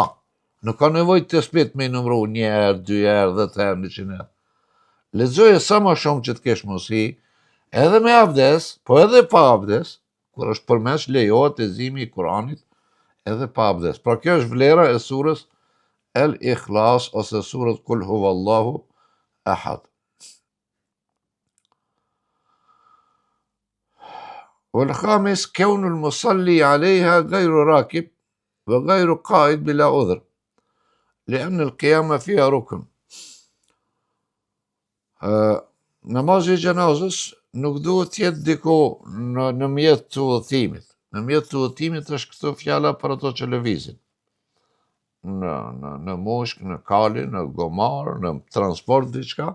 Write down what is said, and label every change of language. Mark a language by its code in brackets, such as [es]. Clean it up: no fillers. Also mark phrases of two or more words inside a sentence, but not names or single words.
[sq] Nuk ka nevojë të spit me i numru 1 herë, 2 herë, 10 herë, 100 herë. Lexoje sa më shumë që të kesh mundësi, edhe me abdes, po edhe pa abdes, kur është përmes lejohet leximi i Kuranit edhe pa abdes. Pra kjo është vlera e surës El Ikhlas ose surët [ar] قل هو الله أحد. والخامس كون المصلي عليها غير راكب وغير قائد بلا عذر لأن القيام فيها ركن. [sq] Namazi i gjenazës nuk duhet të jetë diku në mjet të udhëtimit. Në mjet të udhëtimit është këto fjala për ato që lëvizin. Në mushk, në kali, në gomar, në transport, diçka.